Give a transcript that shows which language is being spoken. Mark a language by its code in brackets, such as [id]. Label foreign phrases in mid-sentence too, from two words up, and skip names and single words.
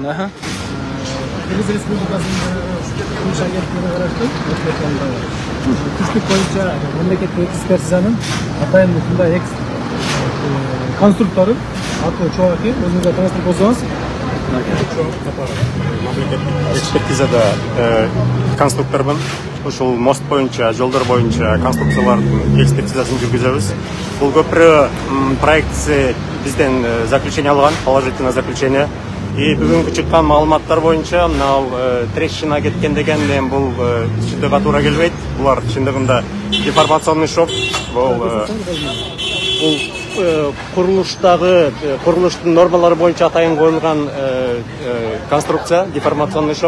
[ky] Кыргыз Республикасынын Кылыш агенттигине караштуу түштүк боюнча мамлекеттик экспертизанын атайын ушундай конструктору аты чоаки өзүңүз таныстырып койсоңуз. Мамлекеттик экспертизада конструктормун. Ушул мост боюнча, жолдор боюнча конструкциялардын экспертизасын жүргүзөбүз. Бул көпүрө проектisi бизден заключение алган, [ru] положительное заключение. [ky] И бүгүнкү чыккан маалыматтар боюнча мына трещина кеткен деген бул чындыгга туура келбейт. Булар чындыгында [ru] деформационный шов. [ky] Бул курулуштун нормалары боюнча атайын коюлган конструкция, [ru] деформационный шов.